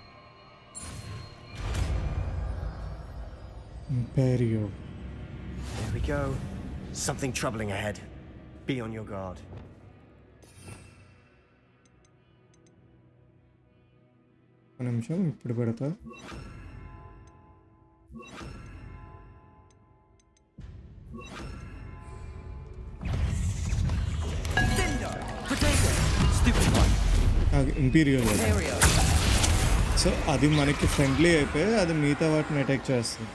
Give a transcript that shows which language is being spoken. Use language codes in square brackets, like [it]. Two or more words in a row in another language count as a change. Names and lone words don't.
[te] ఇంపీరియో. [en] There we we go. Something troubling ahead. Be on your guard. [te] ఒక నిమిషం ఇప్పుడు పెడతా. ఇంపీరియల్ సో అది మనకి ఫ్రెండ్లీ అయిపోయి అది మిగతా వాటిని అటాక్ చేస్తుంది.